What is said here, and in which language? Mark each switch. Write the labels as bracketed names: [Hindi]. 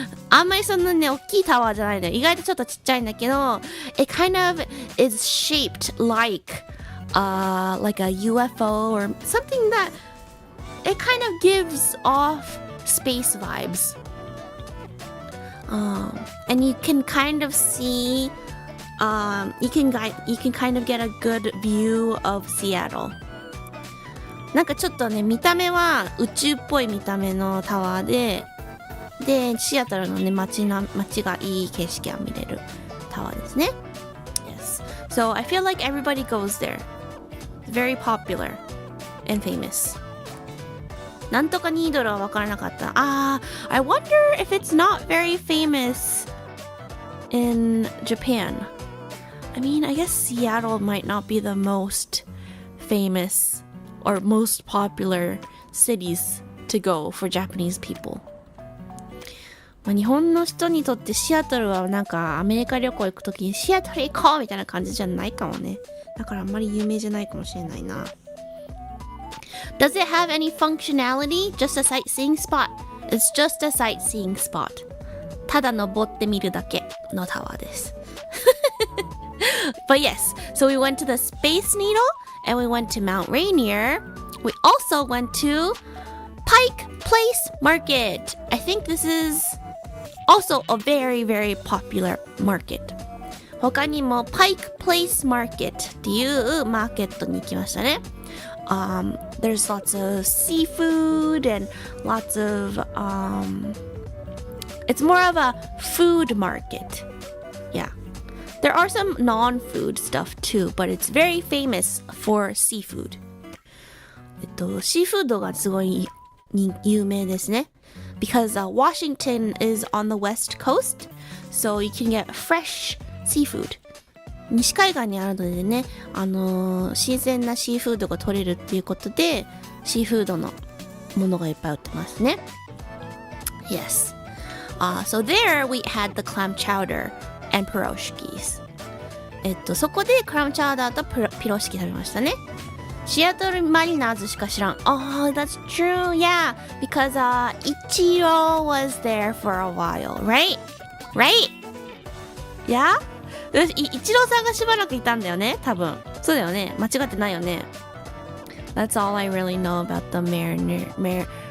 [Japanese] あんまりそんなね、大きいタワーじゃないのよ。意外とちょっとちっちゃいんだけど、 [English] it kind of is shaped like a UFO or something that it kind of gives off space vibes. And you can kind of see you can kind of get a good view of Seattle. [Japanese] なんかちょっとね、見た目は宇宙っぽい見た目のタワーで、シアトルのね、街がいい景色が見れるタワーですね。 [English] Yes. So I feel like everybody goes there. Very popular and famous. [Japanese] なんとかニードルは分からなかった。 [English] I wonder if it's not very famous in Japan. I mean, I guess Seattle might not be the most famous or most popular cities to go for Japanese people. [Japanese] まあ、日本の人にとってシアトルはなんかアメリカ旅行行くときにシアトル行こうみたいな感じじゃないかもね。だからあんまり有名じゃないかもしれないな。 [English] Does it have any functionality? Just a sightseeing spot. It's just a sightseeing spot. [Japanese] ただ登ってみるだけのタワーです。 [English] But yes, so we went to the Space Needle and we went to Mount Rainier. We also went to Pike Place Market. I think this is also a very, very popular market. [Japanese] 他にも Pike Place Market っていうマーケットに行きましたね。 [English] There's lots of seafood and lots of it's more of a food market. Yeah. There are some non-food stuff too, but it's very famous for seafood. [Japanese] シーフードがすごい有名ですね。 [English] Because Washington is on the west coast, so you can get fresh seafood. [Japanese] 西海岸にあるのでね、新鮮なシーフードが取れるっていうことで、シーフードのものがいっぱい売ってますね。 [English] Yes. So there we had the clam chowder and pierogies. [Japanese] そこでクラムチャウダーとピロシキ食べましたね。シアトルマリナーズしか知らん。 [English] Oh, that's true. Yeah, because Ichiro was there for a while, right? Right? Yeah? [Japanese] イチローさんがしばらくいたんだよね、多分。そうだよね。間違ってないよね。 [English] That's all I really know about the Mariners?